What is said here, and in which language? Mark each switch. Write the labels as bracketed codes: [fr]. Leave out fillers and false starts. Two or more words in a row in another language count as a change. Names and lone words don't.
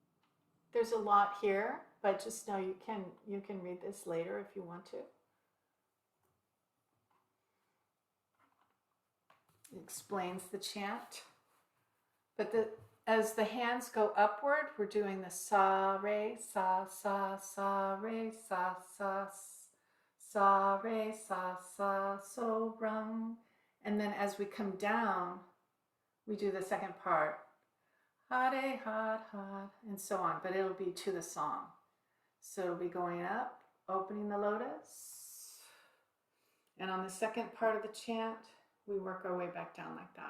[en] There's a lot here, but just know you can read this later if you want to. explains the chant. But as the hands go upward, we're doing the [pa] sa re sa sa sa re sa sa sa re sa sa so rum, [en] and then as we come down, we do the second part, hare had had, and so on. But it'll be to the song. So it'll be going up, opening the lotus, and on the second part of the chant, we work our way back down like that.